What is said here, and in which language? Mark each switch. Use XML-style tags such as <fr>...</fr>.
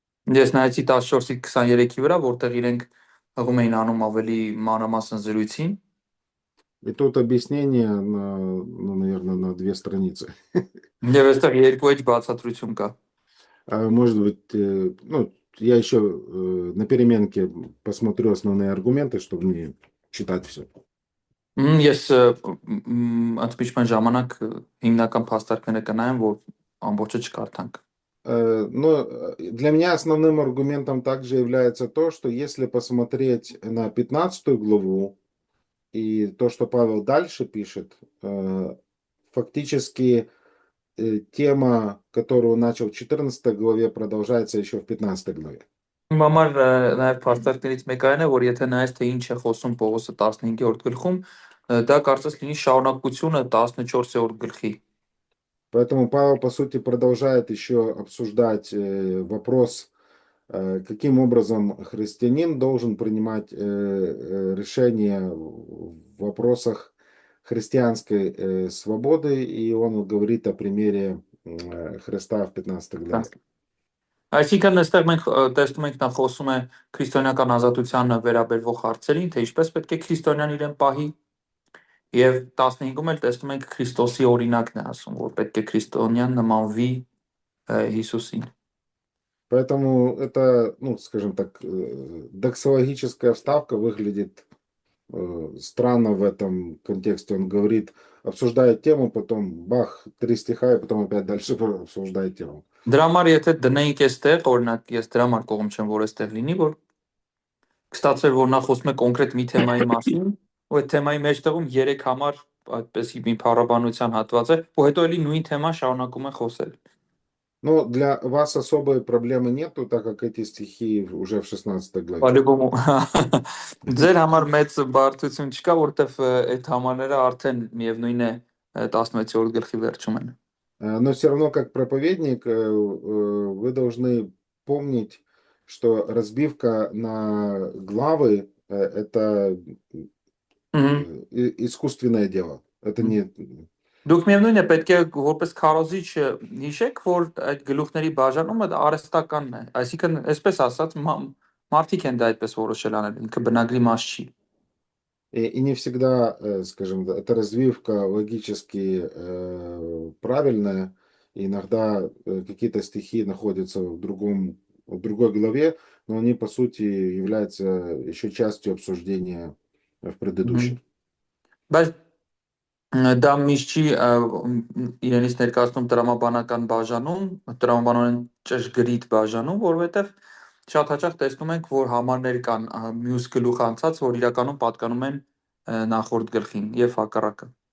<hy>Ես նայեցի 14-ի 23-ի վրա, որտեղ իրենք հղում էին անում ավելի մանրամասն զրույցին։</hy> <ru>И тут объяснение на, ну, наверное, на 2 страницы.</ru> <hy>Եվ այստեղ երկու էջ բացատրություն կա։</hy> <ru>Может быть, ну, я еще на переменке посмотрю основные аргументы, чтобы не читать все.</ru> <hy>Ես ընդմիջման ժամանակ հիմնական փաստարկները կնայեմ, որ ամբողջը չկարդանք։</hy> <ru>Но для меня основным аргументом также является то, что если посмотреть на 15 главу и то, что Павел дальше пишет, фактически тема, которую начал в 14 главе, продолжается еще в 15 главе.</ru> <hy>Իմ համար նաև փաստարկներից մեկը այն է, որ եթե նայես թե ինչ է խոսում Պողոսը 15-րդ գլխում, դա կարծես լինի շարունակությունը 14-րդ գլխի։</hy> <ru>Поэтому Павел, по сути, продолжает еще обсуждать вопрос, каким образом христианин должен принимать решения в вопросах христианской свободы, и он говорит о примере Христа в 15 главе.</ru> <hy>Այսինքն այստեղ մենք տեսնում ենք նա խոսում է քրիստոնեական ազատությանը վերաբերվող հարցերին, թե ինչպես պետք է քրիստոնյան իրեն պահի, եւ 15-ում էլ տեսնում ենք Քրիստոսի օրինակն է ասում, որ պետք է քրիստոնյան նմանվի Հիսուսին։</hy> <ru>Поэтому это, ну, скажем так, доксологическая вставка выглядит странно в этом контексте. Он говорит, обсуждает тему, потом бах, 3 стиха, и потом опять дальше обсуждает тему.</ru> <hy>Դրա համար եթե դնեինք այստեղ, օրինակ ես դրա համար կողմ չեմ, որ այստեղ լինի, որ կստացվեր, որ նա խոսում է կոնկրետ մի թեմայի մասին, ու այդ թեմայի մեջտեղում 3 համար այդպես մի փառաբանության հատված է, ու հետո էլի նույն թեման շարունակում է խոսել։</hy> <ru>Но для вас особой проблемы нету, так как эти стихи уже в 16 главе. По-любому</ru> <hy>ձեր համար մեծ բարդություն չկա, որտեվ այդ համարները արդեն միևնույն է 16-րդ գլխի վերջում են։</hy> <ru>Но все равно, как проповедник, вы должны помнить, что разбивка на главы это искусственное дело. Это не...</ru> <hy>Դուք միևնույն է պետք է որպես քարոզիչ հիշեք, որ այդ գլուխների բաժանումը դա արհեստականն է։ Այսինքն, այսպես ասած, մարդիկ են դա այդպես որոշել անել, ինքը բնագրի մաս չի։</hy> <ru>И не всегда, скажем, эта развивка логически правильная. Иногда какие-то стихи находятся в другой главе, но они, по сути, являются еще частью обсуждения в предыдущей.</ru> <hy>Բայց դա միշտ չի իրենից ներկայացնում տրամաբանական բաժանում, տրամաբանորեն ճշգրիտ բաժանում, որովհետև շատ հաճախ տեսնում ենք, որ համարներ կան մյուս գլուխ անցած, որ իրականում պատկանում են նախորդ գլխին եւ հակառակը։</hy>